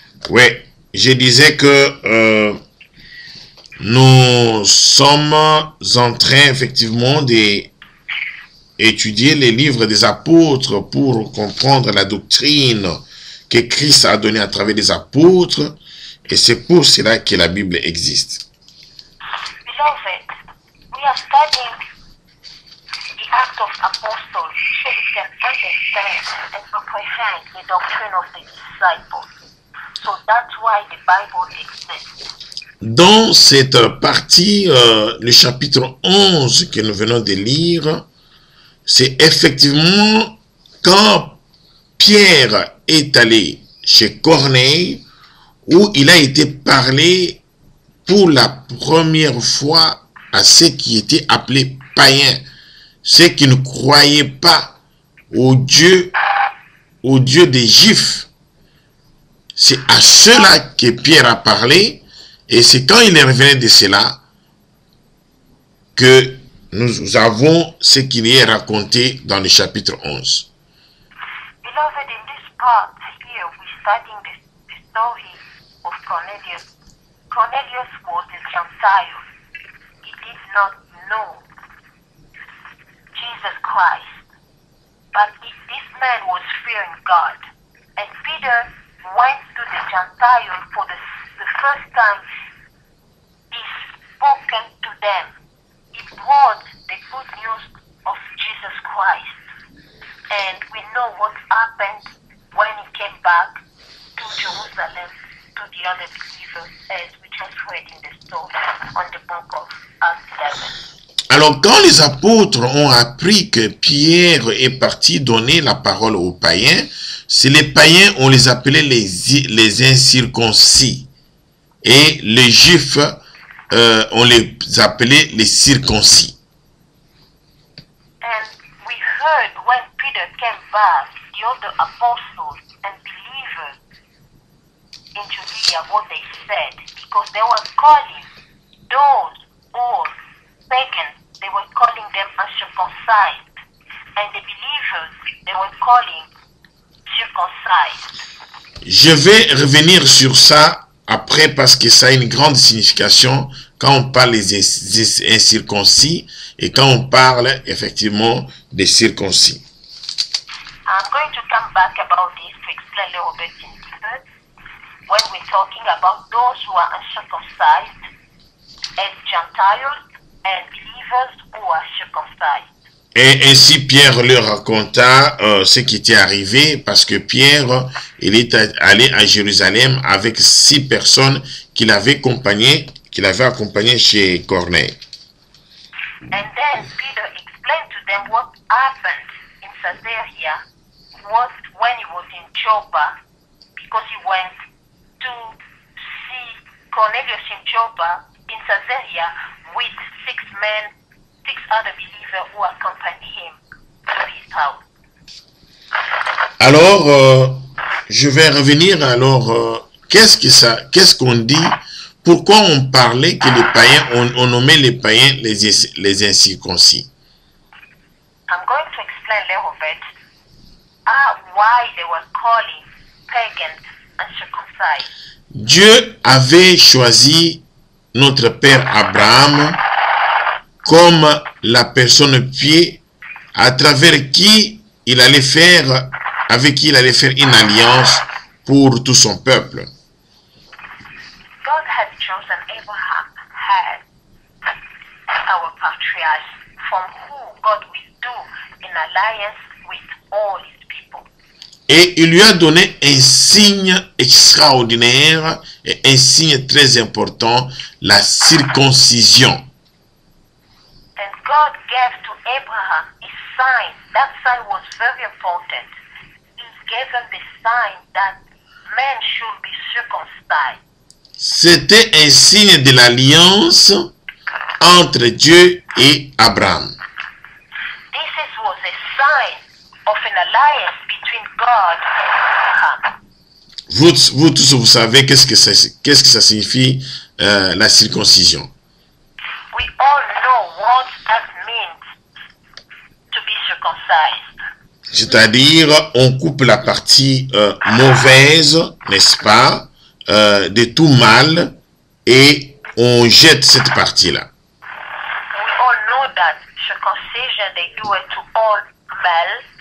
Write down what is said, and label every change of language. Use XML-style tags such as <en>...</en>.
<fr>Oui, je disais que nous sommes en train effectivement d'étudier les livres des apôtres pour comprendre la doctrine que Christ a donnée à travers les apôtres, et c'est pour cela que la Bible existe.</fr> <en>Beloved, we are studying the Acts of Apostles so we can understand and comprehend the doctrine of the disciples. So that's why the Bible exists.</en> <fr>Dans cette partie, le chapitre 11 que nous venons de lire, c'est effectivement quand Pierre est allé chez Corneille, où il a été parlé pour la première fois à ceux qui étaient appelés païens, ceux qui ne croyaient pas au Dieu des Juifs. C'est à ceux-là que Pierre a parlé, et c'est quand il est revenu de cela que nous avons ce qu'il y est raconté dans le chapitre 11.</fr> <en>Beloved, in this part here, we're studying the story of Cornelius. Cornelius was a Gentile. He did not know Jesus Christ. But this man was fearing God. And Peter went to the Gentile for the first time. He spoken to them. He brought the good news of Jesus Christ. And we know what happened when he came back to Jerusalem, to the other believers, as we just read in the story on the book of Acts 11.</en> <fr>Alors, quand les apôtres ont appris que Pierre est parti donner la parole aux païens, c'est les païens, on les appelait les incirconcis. Et les juifs, on les appelait les circoncis.</fr> <en>And we heard when Peter came back, the other apostles and believers in Judea, what they said, because they were calling those old pagans, they were calling them uncircumcised, and the believers, they were calling circumcised.</en> <fr>Je vais revenir sur ça après parce que ça a une grande signification quand on parle des incirconcis et quand on parle effectivement des circoncis.</fr> <en>I'm going to come back about this to explain a little bit in detail when we're talking about those who are uncircumcised as Gentiles and believers who are circumcised.</en> <fr>Et ainsi Pierre leur raconta ce qui était arrivé parce que Pierre, il est allé à Jérusalem avec 6 personnes qu'il avait accompagné chez Corneille.</fr> <en>And then Peter explained to them what happened in Caesarea was when he was in Joppa, because he went to see Cornelius in Joppa in Caesarea with 6 other believers who accompanied him to his house.</en> <fr>Alors, je vais revenir. Alors, qu'est-ce qu'on dit? Pourquoi on parlait que les païens, on nommait les païens les incirconcis?</fr> <en>I'm going to explain a little bit why they were calling pagans uncircumcised.</en> <fr>Dieu avait choisi notre père Abraham comme la personne pieux à travers qui il allait faire, avec qui il allait faire une alliance pour tout son peuple.</fr> <en>God had chosen Abraham, had our patriarch, from who God will do an alliance with all his people.</en> <fr>Et il lui a donné un signe extraordinaire et un signe très important, la circoncision.</fr> <en>God gave to Abraham a sign. That sign was very important. He gave him the sign that men should be circumcised.</en> <fr>C'était un signe de l'alliance entre Dieu et Abraham.</fr> <en>Was a sign of an alliance between God and Abraham.</en> <fr>Vous tous, vous savez qu'est-ce que ça signifie la circoncision.</fr> <en>We all know what that means to be circumcised.</en> <fr>C'est-à-dire, on coupe la partie mauvaise, n'est-ce pas, de tout mal, et on jette cette partie-là.</fr> <en>We all know that circumcision, they do it to all male.</en>